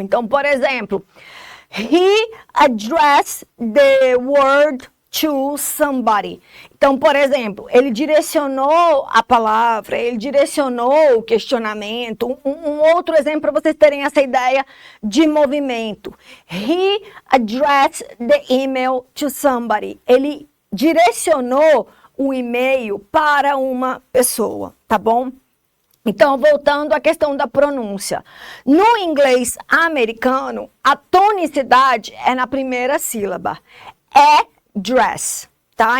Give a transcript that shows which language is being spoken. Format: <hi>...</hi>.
<pt>Então, por exemplo,</pt> <en>he addressed the word to somebody.</en> <pt>Então, por exemplo, ele direcionou a palavra, ele direcionou o questionamento. Um outro exemplo para vocês terem essa ideia de movimento.</pt> <en>He addressed the email to somebody.</en> <pt>Ele direcionou o e-mail para uma pessoa, tá bom? Então, voltando à questão da pronúncia. No inglês americano, a tonicidade é na primeira sílaba. Dress, tá?</pt>